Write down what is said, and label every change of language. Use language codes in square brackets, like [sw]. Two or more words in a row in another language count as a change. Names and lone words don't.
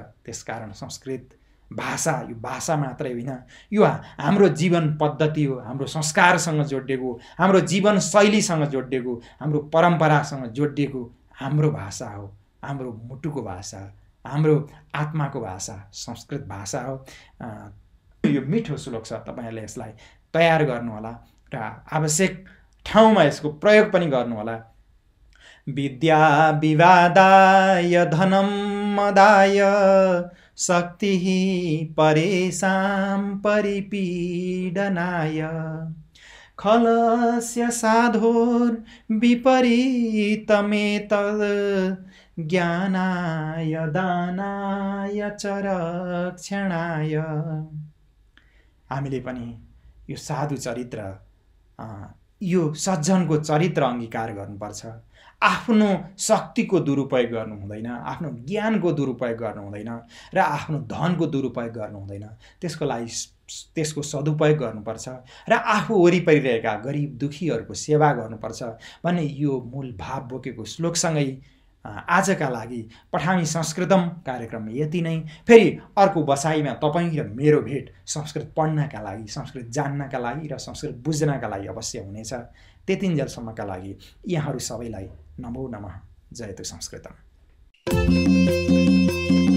[ne] त्यसकारण संस्कृत भाषा, यो भाषा मात्रै होइन, यो हाम्रो जीवन पद्धति हो, हाम्रो संस्कारसँग जोडिएको, हाम्रो जीवन शैलीसँग जोडिएको, हाम्रो परम्परासँग जोडिएको हाम्रो भाषा हो। हाम्रो मुटुको भाषा, हाम्रो आत्माको भाषा संस्कृत भाषा हो। यो मिठो श्लोक छ। तपाईहरुले यसलाई तयार गर्नुहोला र आवश्यक ठाउँमा यसको प्रयोग पनि गर्नुहोला। [sa] विद्या विवादाय धनं मदाय शक्तिः परेषां परिपीडनाय खलस्य साधोर्विपरीतमेतद् ज्ञानाय दानाय च रक्षणाय। [ne] हामीले पनि यो साधु चरित्र, यो सज्जनको चरित्र अंगीकार गर्नुपर्छ। आफ्नो शक्तिको दुरुपयोग गर्नु हुँदैन, आफ्नो ज्ञानको दुरुपयोग गर्नु हुँदैन र आफ्नो धनको दुरुपयोग गर्नु हुँदैन। त्यसको लागि त्यसको सदुपयोग गर्नुपर्छ र आफू वरिपरि रहेका गरिब दुखीहरूको सेवा गर्नुपर्छ भन्ने यो मूल भाव बोकेको श्लोकसँगै आजका लागि पठामी संस्कृतम कार्यक्रममा यति नै। फेरि अर्को बसाइमा तपाईँ र मेरो भेट संस्कृत पढ्नका लागि, संस्कृत जान्नका लागि र संस्कृत बुझ्नका लागि अवश्य हुनेछ। त्यतिन्जेलसम्मका लागि यहाँहरू सबैलाई [sa] नमो नमः। जयतु संस्कृतम।